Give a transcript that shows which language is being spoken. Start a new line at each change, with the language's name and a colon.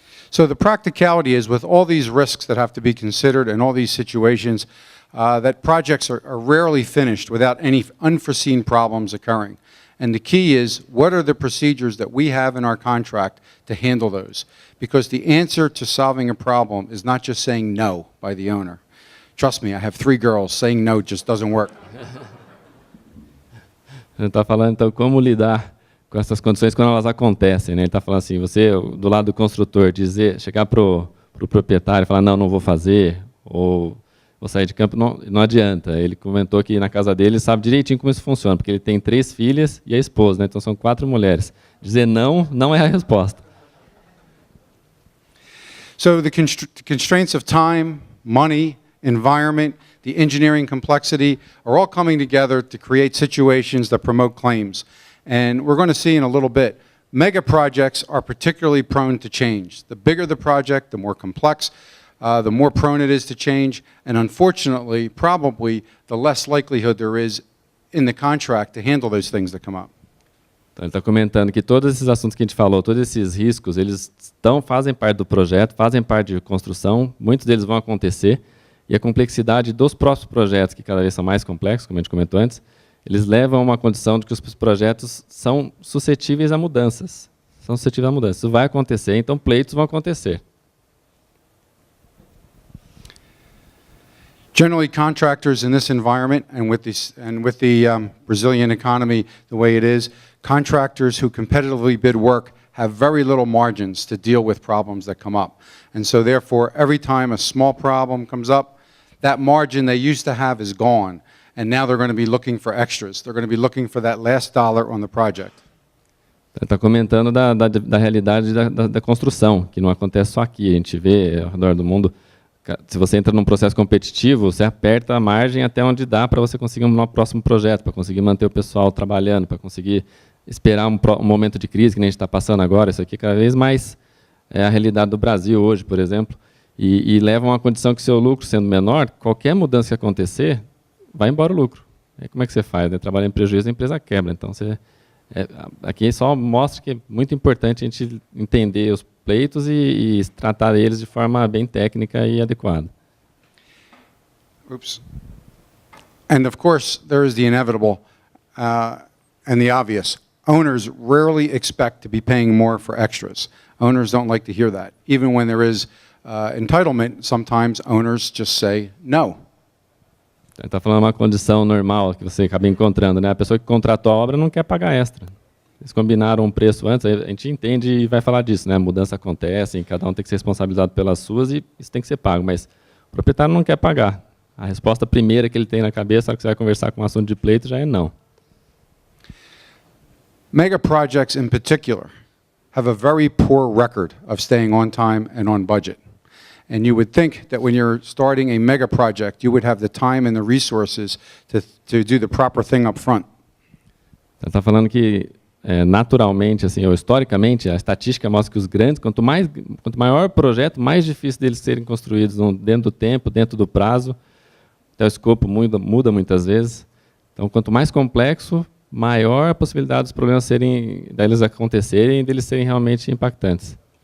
English: So the practicality is, with all these risks that have to be considered and all these situations, that projects are rarely finished without any unforeseen problems occurring. And the key is, what are the procedures that we have in our contract to handle those? Because the answer to solving a problem is not just saying no by the owner. Trust me, I have 3 girls. Saying no just doesn't work.
Portuguese: Ele está falando, então, como lidar com essas condições quando elas acontecem, né? Ele está falando assim, você, do lado do construtor, chegar para o proprietário e falar, não vou fazer, ou vou sair de campo, não adianta. Ele comentou que na casa dele sabe direitinho como isso funciona, porque ele tem 3 filhas e a esposa, né? Então são 4 mulheres. Dizer não é a resposta.
English: So the constraints of time, money, environment, the engineering complexity are all coming together to create situations that promote claims. And we're going to see in a little bit, mega projects are particularly prone to change. The bigger the project, the more complex, the more prone it is to change, and unfortunately, probably the less likelihood there is in the contract to handle those things that come up.
Portuguese: Então, ele está comentando que todos esses assuntos que a gente falou, todos esses riscos, eles fazem parte do projeto, fazem parte de construção, muitos deles vão acontecer, e a complexidade dos próximos projetos, que cada vez são mais complexos, como a gente comentou antes, eles levam a uma condição de que os projetos são suscetíveis a mudanças. Isso vai acontecer, então pleitos vão acontecer.
English: Generally, contractors in this environment and with the Brazilian economy the way it is, contractors who competitively bid work have very little margins to deal with problems that come up. And so therefore, every time a small problem comes up, that margin they used to have is gone. And now they're going to be looking for extras. They're going to be looking for that last dollar on the project.
Portuguese: Ele está comentando da realidade da construção, que não acontece só aqui. A gente vê ao redor do mundo, se você entra num processo competitivo, você aperta a margem até onde dá para você conseguir um próximo projeto, para conseguir manter o pessoal trabalhando, para conseguir esperar um momento de crise que nem a gente está passando agora. Isso aqui cada vez mais é a realidade do Brasil hoje, por exemplo, e leva a uma condição que seu lucro sendo menor, qualquer mudança que acontecer, vai embora o lucro. Aí como é que você faz? Né? Trabalhar em prejuízo, a empresa quebra. Então, aqui só mostra que é muito importante a gente entender os pleitos e tratar eles de forma bem técnica e adequada. Oops.
English: And of course, there is the inevitable and the obvious. Owners rarely expect to be paying more for extras. Owners don't like to hear that. Even when there is entitlement, sometimes owners just say no.
Portuguese: Ele está falando uma condição normal que você acaba encontrando, né? A pessoa que contratou a obra não quer pagar extra. Eles combinaram um preço antes, a gente entende e vai falar disso, né? A mudança acontece, cada um tem que ser responsabilizado pelas suas e isso tem que ser pago, mas o proprietário não quer pagar. A resposta primeira que ele tem na cabeça, na hora que você vai conversar com um assunto de pleito, já é não.
English: Mega projects in particular have a very poor record of staying on time and on budget. And you would think that when you're starting a mega project, you would have the time and the resources to do the proper thing up front.
Portuguese: Ele está falando que naturalmente, assim, ou historicamente, a estatística mostra que os grandes, quanto maior o projeto, mais difícil deles serem construídos dentro do tempo, dentro do prazo. Até o escopo muda muitas vezes. Então, quanto mais complexo, maior a possibilidade dos problemas deles acontecerem e deles serem realmente impactantes.